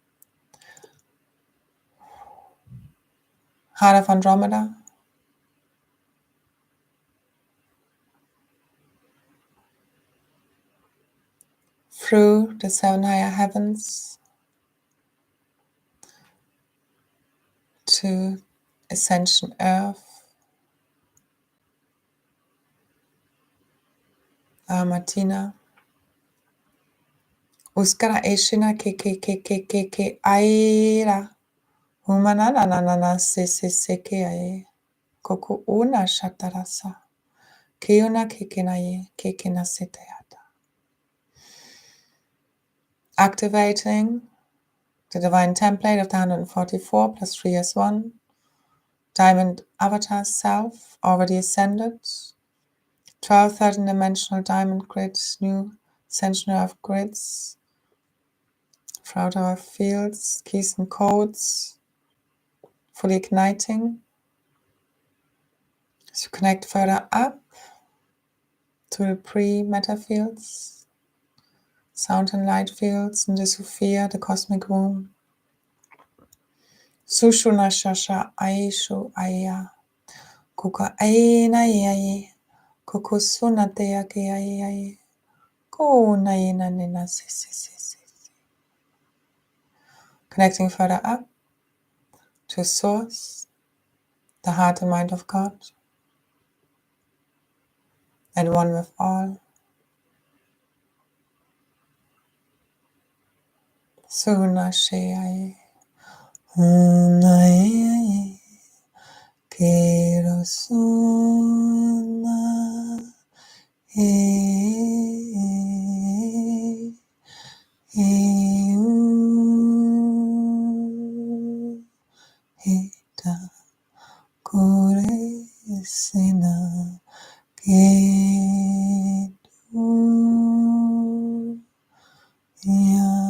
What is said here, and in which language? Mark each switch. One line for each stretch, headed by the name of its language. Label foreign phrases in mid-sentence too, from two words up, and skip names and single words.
English: heart of Andromeda, through the 7 higher heavens to Ascension Earth, Martina, Uskara Eshina ke aira, Humana na se ke ae, Koku una shatarasa, Keuna kekena seteata. Activating the divine template of the 144 plus 3 as 1, diamond avatar self, already ascended, 12 13-dimensional diamond grids, new ascension of grids, throughout our fields, keys and codes, fully igniting. As you connect further up to the pre-meta fields, sound and light fields in the Sophia, the cosmic womb, Sushuna shasha aishu aya. Kuka aina yaye. Kukusuna teake ayaye. Kuna ina nina si. Connecting further up to Source, the heart and mind of God, and one with all. Suna sheaye. Unaye. Quiero suna. Hita kure sina ketu ya.